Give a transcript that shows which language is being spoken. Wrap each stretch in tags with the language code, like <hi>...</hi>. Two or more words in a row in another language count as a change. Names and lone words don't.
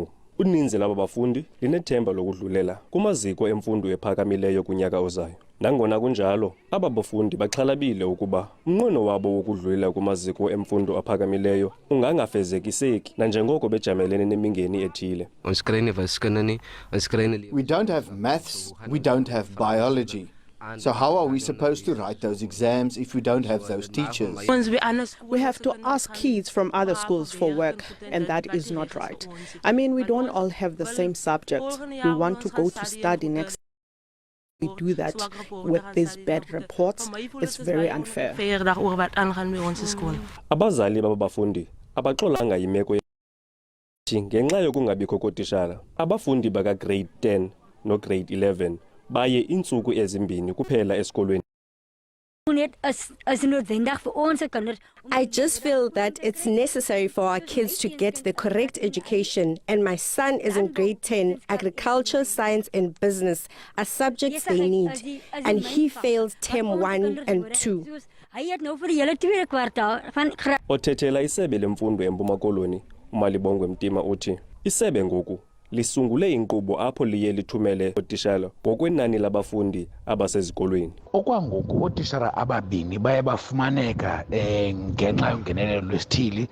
<xh>Uninzi laba bafundi linethemba lokudlulela kumaziko emfundo ephakamileyo kunyaka ozayo. Nangona kunjalo, aba bafundi baxhalabile ukuba umnqweno wabo wokudlulela kumaziko emfundo aphakamileyo ungangafezekiseki nanjengoko bejamelene nemingeni ethile.</xh> <en>We don't have maths, we don't have biology. So how are we supposed to write those exams if we don't have those teachers? We have to ask kids from other schools for work, and that is not right. I mean, we don't all have the same subject. We want to go to study next. We do that with these bad reports. It's very unfair.</en> <xh>Abazali baba bafundi abaxolanga yimeko ngenxa yokungabikho kootishala. Abafundi baka grade 10 no grade 11 baye iintsuku ezimbini kuphela esikolweni.</xh> <en>I just feel that it's necessary for our kids to get the correct education, and my son is in grade 10. Agriculture, science and business are subjects they need, and he failed term 1 and 2.</en> <xh>Othethela isebe lemfundo eMpuma Koloni, uMalibongwe Mtima uthi isebe ngoku lisungule inkqubo apho liye lithumele ootishala ngokwenani labafundi abasezikolweni. Okwangoku ootishara ababini baye bafumaneka ngenxa yongenelelo lwesithili.</xh>